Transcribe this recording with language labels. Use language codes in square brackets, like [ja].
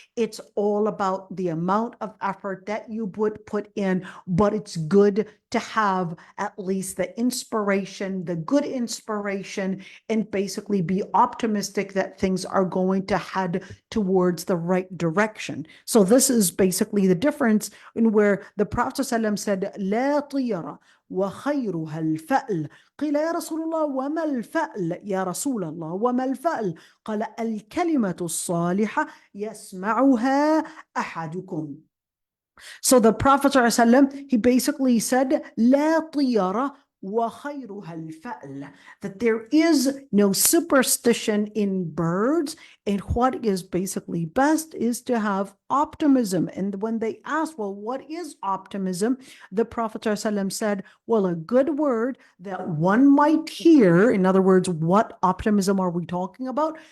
[en] It's all about the amount of effort that you would put in, but it's good to have at least the inspiration, the good inspiration, and basically be optimistic that things are going to head towards the right direction. So this is basically the difference in where the Prophet ﷺ said, [ar] لا طيرة وخيرها الفأل. قيل يا رسول الله وما الفأل يا رسول الله وما الفأل؟ قال الكلمة الصالحة يسمعها أحدكم. [en] So the Prophet ﷺ, he basically said, [ar] لا طيرة وخيرها الفأل, [en] that there is no superstition in birds, and what is basically best is to have optimism. And when they asked, well, what is optimism? The Prophet ﷺ said, well, a good word that one might hear, in other words, what optimism are we talking about?